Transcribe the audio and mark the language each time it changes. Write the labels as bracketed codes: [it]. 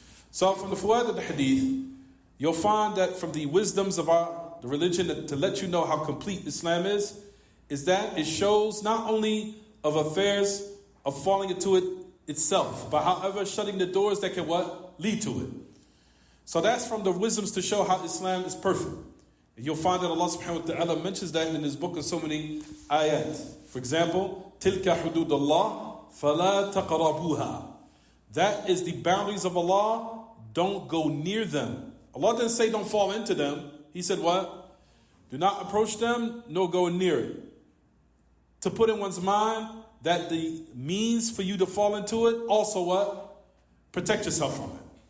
[en] So from the fawaid of the hadith, you'll find that from the wisdoms of the religion to let you know how complete Islam is that it shows not only of affairs of falling into it itself, but however shutting the doors that can what? Lead to it. So that's from the wisdoms to show how Islam is perfect. And you'll find that Allah subhanahu wa ta'ala mentions that in his book of so many ayat. For example, [ar] تِلْكَ حُدُودُ اللَّهِ فَلَا تَقْرَبُوهَا. [en] That is the boundaries of Allah. Don't go near them. Allah didn't say don't fall into them. He said what? Do not approach them, nor go near it. To put in one's mind that the means for you to fall into it, also what? Protect yourself from it.